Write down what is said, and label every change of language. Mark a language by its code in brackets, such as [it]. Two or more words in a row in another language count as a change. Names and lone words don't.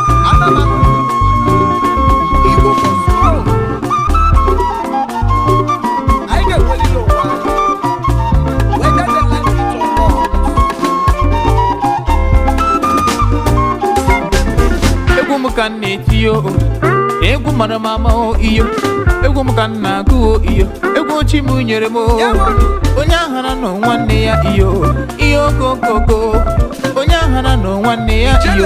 [ig] Ana m ahụ Igbo [en] for strong. [ig] Anyị ga-eweliri ụwa. [en] Whether they like it or not. [ig] Egwu m ka m na-eti yo, egwu mara m ama o iyo. Egwu m ka m na-agụ o iyo, egwu chi m nyere m o. Ya bụ. Onye ahara nọ nwanne ya iyo, iyo okokoko. Onye ahara nọ nwanne ya iyo.